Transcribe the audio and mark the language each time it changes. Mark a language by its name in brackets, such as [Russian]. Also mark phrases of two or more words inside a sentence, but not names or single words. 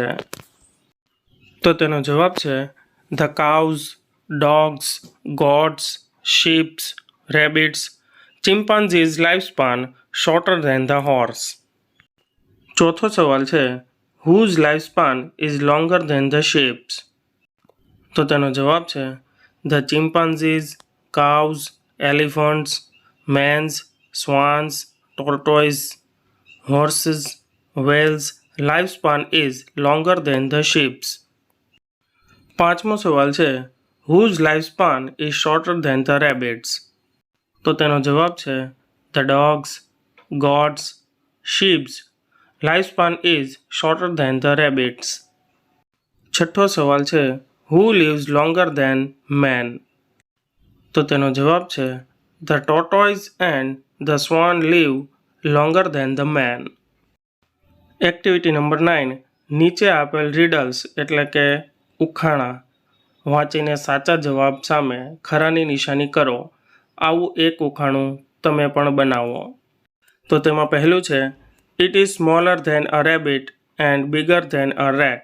[Gujarati] તો તેનો જવાબ છે [English] the cows, dogs, goats, sheeps, rabbits chimpanzees life span shorter than the horse. [Gujarati] ચોથો સવાલ છે, [English] whose life span is longer than the sheeps. [Gujarati] તો તેનો જવાબ છે [English] the chimpanzees, cows, elephants, mens, swans, tortoise, horses, whales lifespan is longer than the sheep's. [Gujarati] પાંચમો સવાલ છે [English] whose lifespan is shorter than the rabbit's. [Gujarati] તો તેનો જવાબ છે [English] the dogs, goats, sheep's lifespan is shorter than the rabbit's. [Gujarati] છઠ્ઠો સવાલ છે [English] who lives longer than man. [Gujarati] તો તેનો જવાબ છે [English] the tortoise and the swan live longer than the man. activity number [Gujarati] 9 નીચે આપેલ રીડલ્સ એટલે કે ઉખાણા વાંચીને સાચા જવાબ સામે ખરાની નિશાની કરો. આવું એક ઉખાણું તમે પણ બનાવો. તો તેમાં પહેલું છે [English] it is smaller than a rabbit and bigger than a rat.